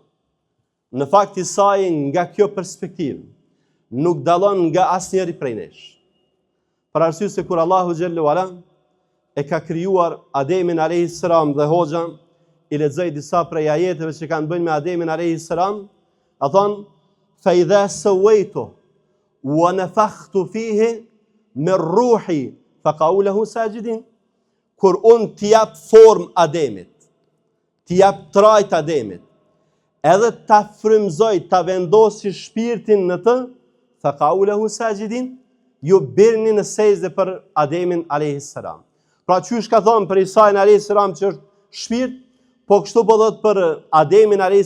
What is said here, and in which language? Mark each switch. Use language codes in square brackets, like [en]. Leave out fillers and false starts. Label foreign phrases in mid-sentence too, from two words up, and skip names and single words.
[sq] Në fakt Isai nga kjo perspektivë nuk dallon nga asnjëri prej nesh. Për arsye se kur Allahu [ar] جل وعلا [sq] e ka krijuar Ademin [ar] عليه السلام [sq] dhe hoxha i lexoi disa prej ajeteve që kanë bënë me Ademin [ar] عليه السلام, [sq] a thon: [ar] "فإذا سويت ونفخت فيه من روحي فقعوا له ساجدين." [sq] Kur unë t'i jap formë Ademit, t'i jap trajt Ademit, edhe ta frymëzoj, ta vendosi shpirtin në të, [ar] فقعوا له ساجدين, [sq] ju birni në sejdë për Ademin a.s. Pra qysh ka thonë për Isajin a.s. që është shpirt, po kështu po dhëtë për Ademin a.s.